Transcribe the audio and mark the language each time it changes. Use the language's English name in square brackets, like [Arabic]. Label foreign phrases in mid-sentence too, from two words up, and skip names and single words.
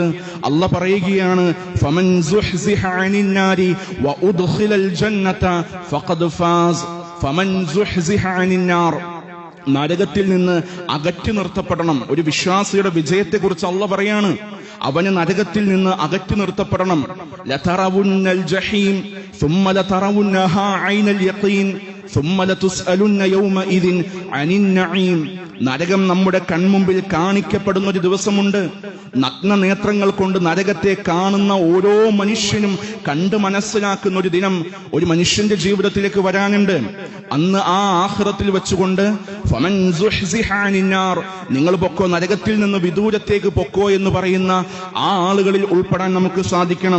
[Malayalam] അള്ള പറയുകയാണ്, [Arabic] فمن زحزح عن النار وأدخل الجنة فقد فاز. فمن زحزح عن النار, [Malayalam] നരകത്തിൽ നിന്ന് അകറ്റി നിർത്തപ്പെടണം. ഒരു വിശ്വാസിയുടെ വിജയത്തെക്കുറിച്ച് അള്ള പറയാണ്, അവന് നരകത്തിൽ നിന്ന് അകറ്റി നിർത്തപ്പെടണം. [Arabic] لترون الجحيم ثم لترونها عين اليقين ثم لتسألن يومئذ عن النعيم. [Malayalam] നരകം നമ്മുടെ കൺമുമ്പിൽ കാണിക്കപ്പെടുന്ന ഒരു ദിവസമുണ്ട്. നഗ്ന നേത്രങ്ങൾ കൊണ്ട് നരകത്തെ കാണുന്ന ഓരോ മനുഷ്യനും കണ്ട് മനസ്സിലാക്കുന്ന ഒരു ദിനം ഒരു മനുഷ്യന്റെ ജീവിതത്തിലേക്ക് വരാനുണ്ട്. അന്ന് ആ ആഖിറത്തിൽ വെച്ചുകൊണ്ട് [Arabic] فمن زحزح عن النار, [Malayalam] നിങ്ങൾ പൊക്കോ, നരകത്തിൽ നിന്ന് വിദൂരത്തേക്ക് പൊക്കോ എന്ന് പറയുന്ന ആ ആളുകളിൽ ഉൾപ്പെടാൻ നമുക്ക് സാധിക്കണം.